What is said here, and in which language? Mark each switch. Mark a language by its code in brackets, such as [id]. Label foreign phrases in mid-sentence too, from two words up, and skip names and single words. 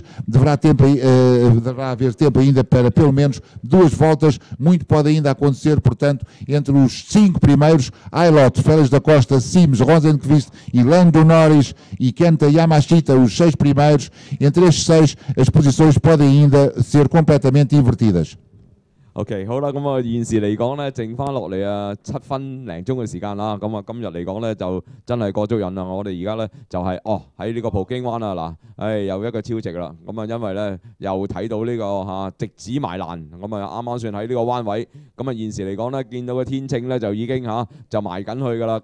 [pt] Deverá haver tempo ainda para pelo menos 2 voltas. Muito pode ainda acontecer, portanto, entre os 5 primeiros, Eilert, Félix da Costa, Sims, Rosenqvist e Lando Norris e Kenta Yamashita, os 6 primeiros. Entre estes 6, as posições podem ainda ser completamente invertidas. [yue] OK， 好啦，咁啊現時嚟講咧，剩翻落嚟啊7分零鐘嘅時間啦，咁啊今日嚟講咧就真係過足癮啦！我哋而家咧就係喺呢個葡京灣啊嗱，又一個超值啦！咁啊因為咧又睇到呢個直指埋欄，咁啊啱啱算喺呢個彎位，咁啊現時嚟講咧見到個天秤咧就已經就埋緊去㗎啦！